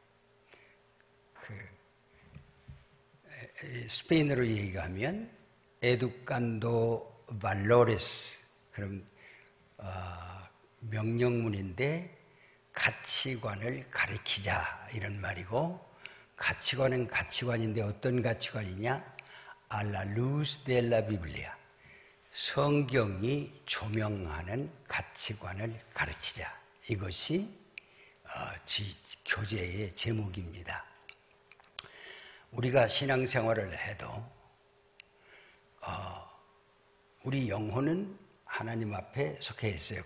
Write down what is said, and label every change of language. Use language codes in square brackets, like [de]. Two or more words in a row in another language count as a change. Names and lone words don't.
[ko] 스페인어로 얘기하면 [es] educando valores, [ko] 그럼 명령문인데 가치관을 가르치자 이런 말이고, 가치관은 가치관인데 어떤 가치관이냐? [es] A la luz de la Biblia, [ko] 성경이 조명하는 가치관을 가르치자. 이것이 교재의 제목입니다. 우리가 신앙생활을 해도 우리 영혼은 하나님 앞에 속해 있어요.